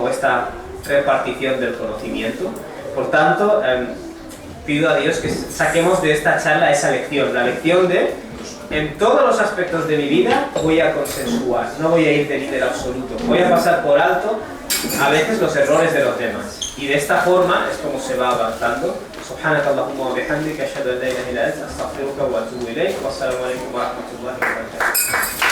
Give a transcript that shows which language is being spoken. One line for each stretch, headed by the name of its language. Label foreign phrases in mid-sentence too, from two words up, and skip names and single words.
Spanish: O esta repartición del conocimiento. Por tanto, pido a Dios que saquemos de esta charla esa lección, la lección de: en todos los aspectos de mi vida voy a consensuar, no voy a ir de líder absoluto, voy a pasar por alto a veces los errores de los demás. Y de esta forma es como se va avanzando.
Arabic: سبحانك اللهم وبحمدك أشهد أن لا إله إلا أنت أستغفرك وأتوب إليك. والسلام عليكم ورحمة الله وبركاته.